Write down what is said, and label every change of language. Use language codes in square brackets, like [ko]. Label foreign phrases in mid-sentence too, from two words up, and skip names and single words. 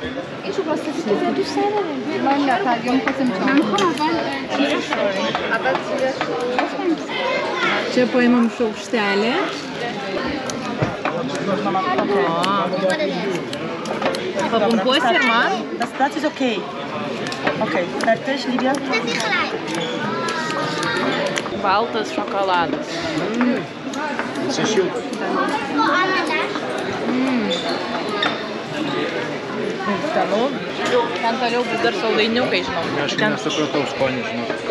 [lt] Čia paimam šaukštelį. Papumpuosi ir man? [de] Das Platz ist okay. Okay, fertig, Lydia. [lt] Baltas šokoladas. Čia šiltas. Skanu. Ten toliau bus dar saldainiukai, žinau. Aš nesupratau skonį, žinau.